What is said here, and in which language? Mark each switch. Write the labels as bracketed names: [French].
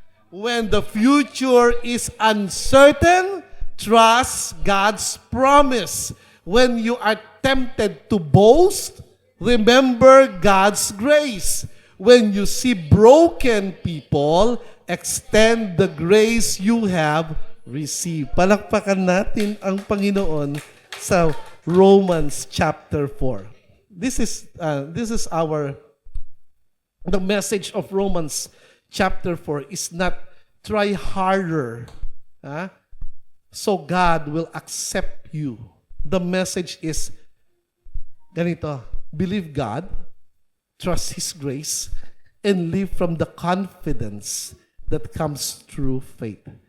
[English] When the future is uncertain, trust God's promise. When you are tempted to boast, remember God's grace. When you see broken people, extend the grace you have received. [Filipino] Palakpakan natin ang Panginoon sa Romans chapter 4. [English] This is the message of Romans chapter 4 is not try harder, so God will accept you. The message is [Filipino] ganito, [English] believe God, trust His grace, and live from the confidence that comes through faith.